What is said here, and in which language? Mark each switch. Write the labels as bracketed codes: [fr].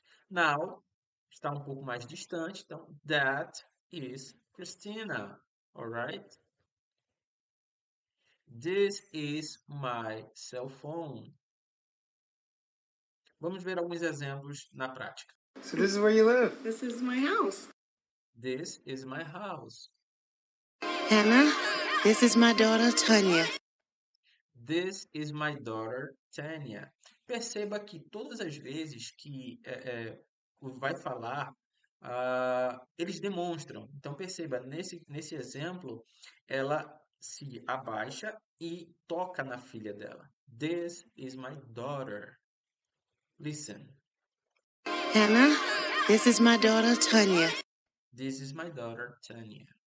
[pt] Now está um pouco mais distante, então [en] That is Christina. Alright? This is my cell phone. [pt] Vamos ver alguns exemplos na prática. [en] So this is where you live? This is my house. This is my house. Hannah, this is my daughter, Tanya. This is my daughter, Tanya. [pt] Perceba que todas as vezes que vai falar, eles demonstram. Então, perceba, nesse exemplo, ela se abaixa e toca na filha dela. [en] This is my daughter. Listen. Hannah, this is my daughter, Tanya. This is my daughter, Tanya.